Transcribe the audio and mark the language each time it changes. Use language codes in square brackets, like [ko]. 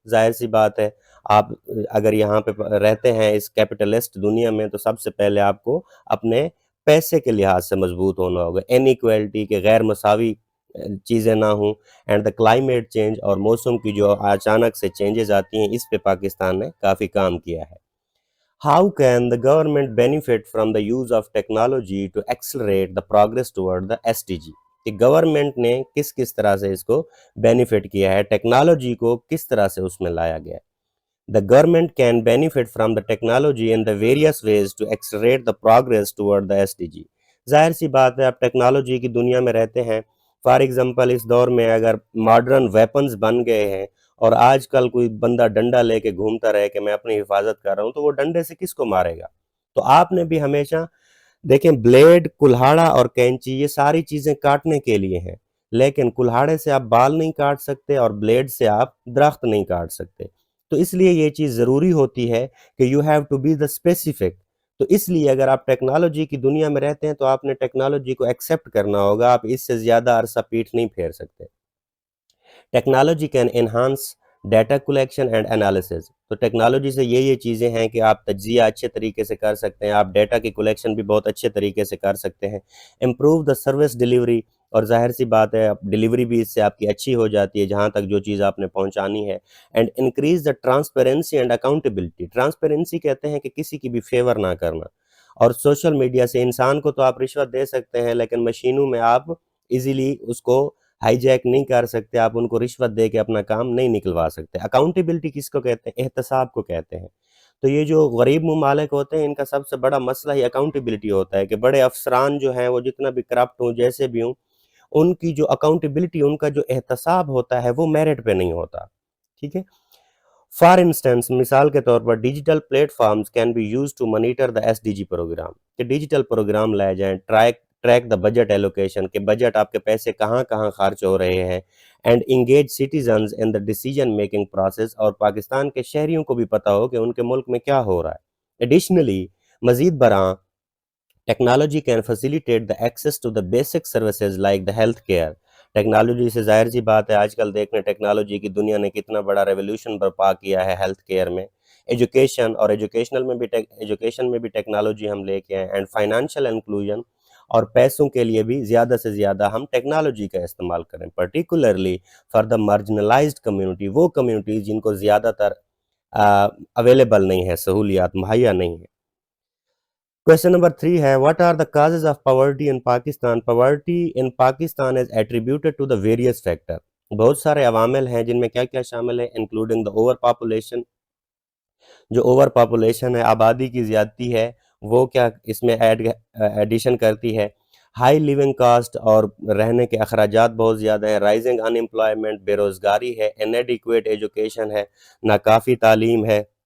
[ur] ظاہر سی بات ہے, آپ اگر یہاں پہ رہتے ہیں اس کیپٹلسٹ دنیا میں, تو سب سے پہلے آپ کو اپنے پیسے کے لحاظ سے مضبوط ہونا ہوگا. انیکویلٹی کے غیر مساوی چیزیں نہ ہوں, [en] and the climate change, [ur] اور موسم کی جو اچانک سے چینجز آتی ہیں, اس پہ پاکستان نے کافی کام کیا ہے. [en] How can the government benefit from the use of technology to accelerate the progress toward the SDG? [ur] کہ گورنمنٹ نے کس کس طرح سے اس کو بینیفٹ کیا ہے, ٹیکنالوجی کو کس طرح سے اس میں لایا گیا ہے. [en] The government can benefit from the technology in the various ways to accelerate the progress toward the SDG. [ur] ظاہر سی بات ہے, آپ ٹیکنالوجی کی دنیا میں رہتے ہیں. [en] for example, [ur] اس دور میں اگر ماڈرن ویپنز بن گئے ہیں, اور آج کل کوئی بندہ ڈنڈا لے کے گھومتا رہے کہ میں اپنی حفاظت کر رہا ہوں, تو وہ ڈنڈے سے کس کو مارے گا؟ تو آپ نے بھی ہمیشہ دیکھیں, بلیڈ, کلہاڑا اور کینچی, یہ ساری چیزیں کاٹنے کے لیے ہیں, لیکن کلہاڑے سے آپ بال نہیں کاٹ سکتے, اور بلیڈ سے آپ درخت نہیں کاٹ سکتے. تو اس لیے یہ چیز ضروری ہوتی ہے کہ [en] You have to be the specific. [ur] تو اس لیے اگر آپ ٹیکنالوجی کی دنیا میں رہتے ہیں تو آپ نے ٹیکنالوجی کو ایکسیپٹ کرنا ہوگا, آپ اس سے زیادہ عرصہ پیٹھ نہیں پھیر سکتے. [en] Technology can enhance data collection and analysis. [ur] تو ٹیکنالوجی سے یہ چیزیں ہیں کہ آپ تجزیہ اچھے طریقے سے کر سکتے ہیں, آپ ڈیٹا کی کلیکشن بھی بہت اچھے طریقے سے کر سکتے ہیں. [en] improve the service delivery, [ur] اور ظاہر سی بات ہے ڈیلیوری بھی اس سے آپ کی اچھی ہو جاتی ہے جہاں تک جو چیز آپ نے پہنچانی ہے. [en] And increase the transparency and accountability. [ur] Transparency کہتے ہیں کہ کسی کی بھی فیور نہ کرنا. اور سوشل میڈیا سے انسان کو تو آپ رشوت دے سکتے ہیں, لیکن مشینوں میں آپ ایزیلی اس کو ہائی جیک نہیں کر سکتے, آپ ان کو رشوت دے کے اپنا کام نہیں نکلوا سکتے. اکاؤنٹیبلٹی کس کو کہتے ہیں؟ احتساب کو کہتے ہیں. تو یہ جو غریب ممالک ہوتے ہیں, ان کا سب سے بڑا مسئلہ ہی اکاؤنٹیبلٹی ہوتا ہے, کہ بڑے افسران جو ہیں وہ جتنا بھی کرپٹ ہوں, جیسے بھی ہوں, ان کی جو اکاؤنٹیبلٹی, ان کا جو احتساب ہوتا ہے وہ میرٹ پہ نہیں ہوتا. ٹھیک ہے, [en] for instance, [ur] مثال کے طور پر [en] Digital platforms can be use to monitor the SDG programme. [ur] کہ ڈیجیٹل پروگرام لائے جائیں, [en] track the budget allocation, [ur] کہ بجٹ آپ کے پیسے کہاں کہاں خرچ ہو رہے ہیں. [en] and engage citizens in the decision making process, [ur] اور پاکستان کے شہریوں کو بھی پتہ ہو کہ ان کے ملک میں کیا ہو رہا ہے. [en] additionally, [ur] مزید برآں, [en] Technology can facilitate the access to the basic services like the health care. [ur] Technology سے ظاہر سی بات ہے آج کل دیکھ رہے ہیں ٹیکنالوجی کی دنیا نے کتنا بڑا ریولوشن برپا کیا ہے ہیلتھ کیئر میں، ایجوکیشن اور ایجوکیشن میں بھی ٹیکنالوجی ہم لے کے آئے، [en] and financial inclusion [ur] اور پیسوں کے لیے بھی زیادہ سے زیادہ ہم ٹیکنالوجی کا استعمال کریں، [en] particularly for the marginalised community, [ur] وہ کمیونٹیز جن کو زیادہ تر اویلیبل نہیں ہے، سہولیات مہیا نہیں ہے۔ [en] Question number 3 [ur] ہے [en] what are the causes of poverty in Pakistan? Poverty in Pakistan is attributed to the various factor. [ur] بہت سارے عوامل ہیں جن میں کیا کیا شامل ہے [en] including the overpopulation. [ur] جو اوور پاپولیشن ہے، آبادی کی زیادتی ہے، وہ کیا اس میں ایڈیشن کرتی ہے، ہائی لیونگ کاسٹ اور رہنے کے اخراجات بہت زیادہ ہیں، [en] rising unemployment, [ur] بے روزگاری ہے، انیڈیکویٹ ایجوکیشن ہے، ناکافی تعلیم ہے،